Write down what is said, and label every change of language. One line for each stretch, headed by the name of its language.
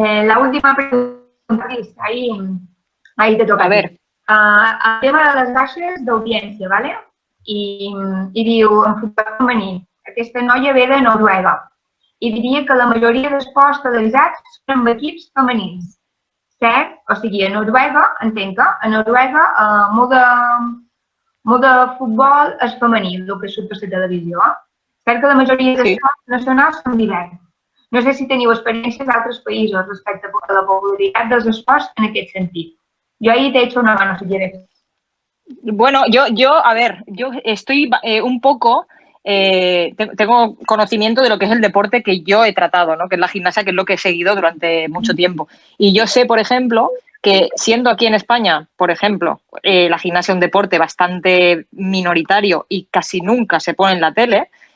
Spanish: La última pregunta, ahí te toca. A ver.
Catalan: El tema de les baixes d'audiència, ¿vale? I diu, en futbol femení, aquesta noia ve de Noruega i diria que la majoria d'esports televisats són amb equips femenins. Cert? O sigui, a Noruega, entenc que a Noruega molt de futbol és femení, el que surt a la televisió. Cert que la majoria d'esports nacionals són d'hivern. No sé si teniu experiències d'altres països respecte a la popularitat dels esports en aquest sentit.
Spanish: Yo ahí te echo una mano si quieres. Bueno, yo estoy un poco, tengo conocimiento de lo que es el deporte que yo he tratado, ¿no? Que es la gimnasia, que es lo que he seguido durante mucho tiempo. Y yo sé, por ejemplo, que siendo aquí en España, por ejemplo, la gimnasia es un deporte bastante minoritario y casi nunca se pone en la tele,